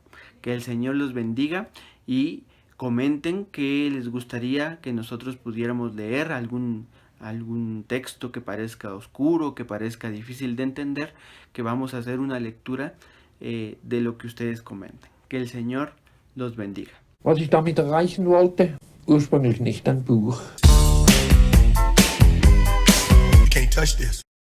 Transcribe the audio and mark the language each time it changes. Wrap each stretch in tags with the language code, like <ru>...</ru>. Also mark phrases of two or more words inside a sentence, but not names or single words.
<es>Que el Señor los bendiga y comenten que les gustaría que nosotros pudiéramos leer algún texto que parezca oscuro, que parezca difícil de entender, que vamos a hacer una lectura de lo que ustedes comenten. Que el Señor los bendiga.</es> <de>Was ich damit erreichen wollte? Ursprünglich nicht ein Buch.</de> <en>You can't touch this.</en>